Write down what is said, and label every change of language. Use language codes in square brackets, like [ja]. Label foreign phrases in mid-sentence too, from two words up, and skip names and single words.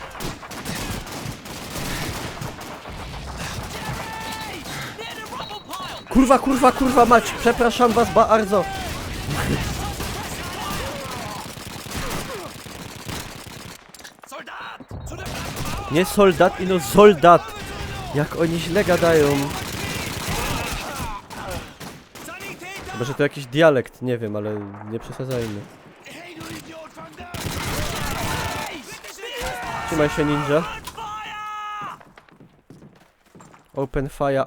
[pl] Kurwa, kurwa, kurwa mać! Przepraszam was bardzo! Nie soldat, ino soldat! Jak oni źle gadają. Chyba, że to jakiś dialekt, nie wiem, ale nie przesadzajmy. Trzymaj się, ninja. [en] Open fire.